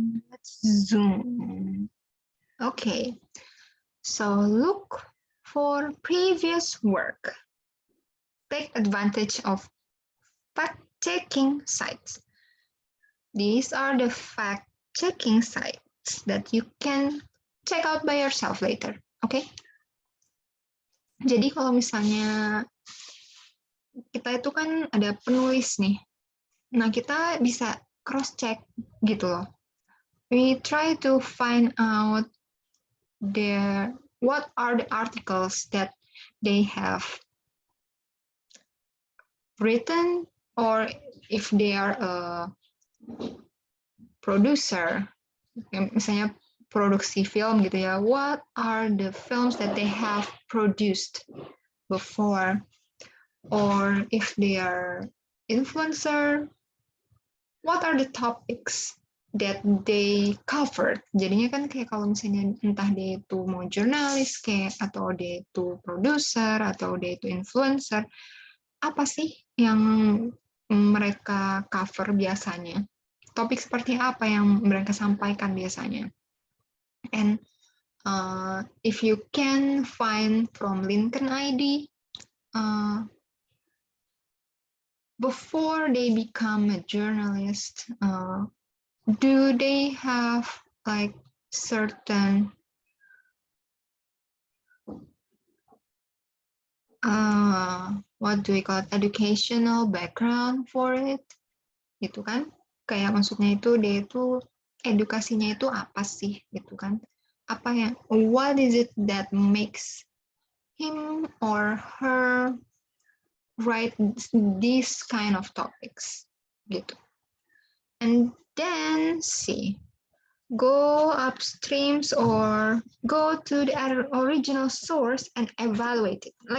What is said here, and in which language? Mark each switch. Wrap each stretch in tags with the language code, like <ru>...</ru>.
<en>Let's zoom. Okay. So look for previous work. Take advantage of fact-checking sites. These are the fact-checking sites that you can check out by yourself later. Okay?</en> <id>Jadi kalau misalnya kita itu kan ada penulis nih. Nah, kita bisa cross-check gitu loh.</id> <en>We try to find out what are the articles that they have written, or if they are a producer,</en> <id>misalnya produksi film gitu ya,</id> <en>what are the films that they have produced before, or if they are influencer, what are the topics that they covered.</en> <id>Jadinya kan kayak kalau misalnya entah dia itu mau jurnalis kayak, atau dia itu produser, atau dia itu influencer, apa sih yang mereka cover biasanya? Topik seperti apa yang mereka sampaikan biasanya?</id> <en>And if you can find from LinkedIn ID, before they become a journalist, do they have like certain what do we call it, educational background for it,</en> <id>gitu kan? Kayak maksudnya itu dia itu edukasinya itu apa sih, gitu kan? Apa yang,</id> <en>what is it that makes him or her write these kind of topics,</en> <id>gitu.</id> <en>And then see, go upstreams or go to the original source and evaluate it.</en>